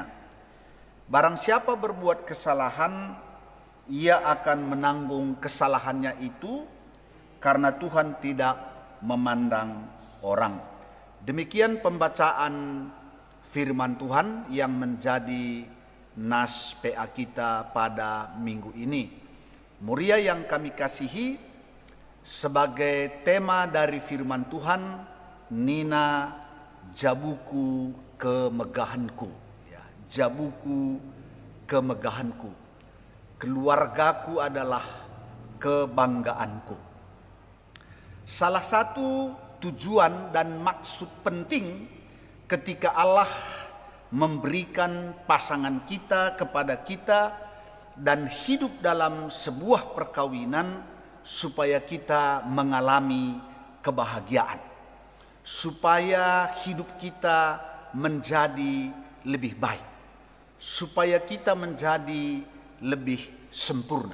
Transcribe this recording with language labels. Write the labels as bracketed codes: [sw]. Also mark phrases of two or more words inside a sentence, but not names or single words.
[id] Barang siapa berbuat kesalahan, ia akan menanggung kesalahannya itu, karena Tuhan tidak memandang orang. Demikian pembacaan firman Tuhan yang menjadi nas PA kita pada minggu ini. Moria yang kami kasihi, sebagai tema dari firman Tuhan, [btx] Nina jabuku kemegahanku, [id] ya, [btx] jabuku kemegahanku, [id] keluargaku adalah kebanggaanku. Salah satu tujuan dan maksud penting ketika Allah memberikan pasangan kita kepada kita dan hidup dalam sebuah perkawinan supaya kita mengalami kebahagiaan, supaya hidup kita menjadi lebih baik, supaya kita menjadi lebih sempurna.